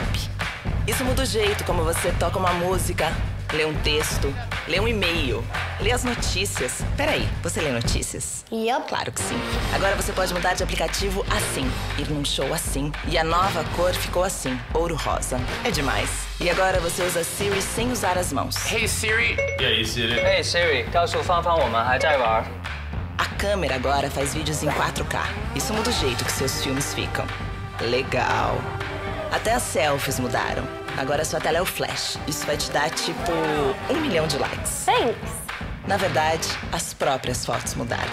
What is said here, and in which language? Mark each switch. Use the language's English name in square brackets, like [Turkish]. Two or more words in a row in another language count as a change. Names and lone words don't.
[Portuguese] Isso muda o jeito como você toca uma música, lê um texto, lê um e-mail, lê as notícias. Peraí, você lê notícias? Claro que sim. Agora você pode mudar de aplicativo assim, ir num show assim. E a nova cor ficou assim, ouro rosa. É demais. E agora você usa Siri sem usar as mãos. Hey Siri. E aí, Siri? [Chinese] Hey Siri，告诉芳芳我们还在玩。 [Portuguese] A câmera agora faz vídeos em 4K. Isso muda o jeito que seus filmes ficam. Legal. Até as selfies mudaram. Agora sua tela é o flash. Isso vai te dar, tipo, 1 milhão de likes. Thanks. Na verdade, as próprias fotos mudaram.